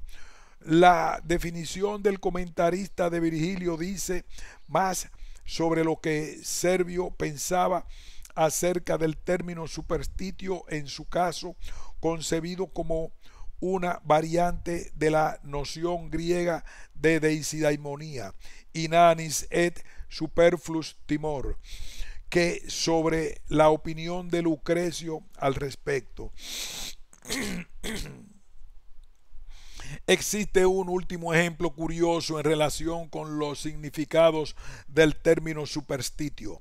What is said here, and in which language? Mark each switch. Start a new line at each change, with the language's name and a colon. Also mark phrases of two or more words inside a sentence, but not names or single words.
Spanish: La definición del comentarista de Virgilio dice más sobre lo que Servio pensaba acerca del término superstitio, en su caso concebido como una variante de la noción griega de deidaimonía,
Latin: inanis et superflus timor,
Spanish: que sobre la opinión de Lucrecio al respecto. Existe un último ejemplo curioso en relación con los significados del término superstitio.